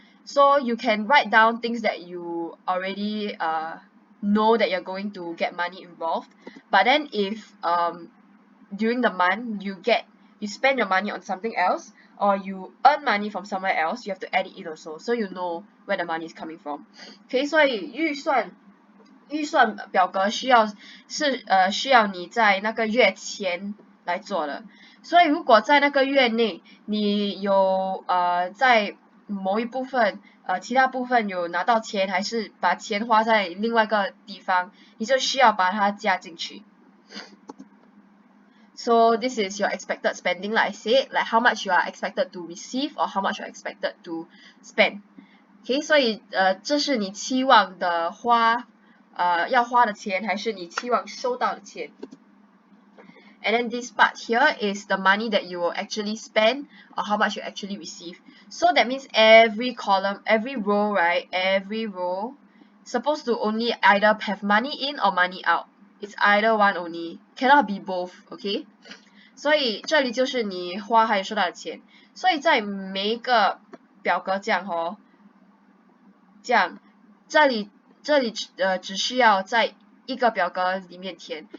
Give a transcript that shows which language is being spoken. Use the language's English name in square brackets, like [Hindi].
[English] So you can write down things that you already know that you're going to get money involved. But then if during the month you spend your money on something else, or you earn money from somewhere else, you have to add it in also, so you know where the money is coming from. [Chinese] Okay， 所以预算表格需要你在那个月前来做的。所以如果在那个月内你有在某一部分其他部分有拿到钱，还是把钱花在另外一个地方，你就需要把它加进去。 [English] So this is your expected spending, like I said, like how much you are expected to receive or how much you are expected to spend. [Chinese] Okay， 所以这是你期望的要花的钱，还是你期望收到的钱。 [English] And then this part here is the money that you will actually spend, or how much you actually receive. So that means every column, every row, right? Every row supposed to only either have money in or money out. It's either one only, cannot be both, okay? [Chinese] 所以这里就是你花还有收到的钱。所以在每一个表格这样这里只需要在一个表格里面填。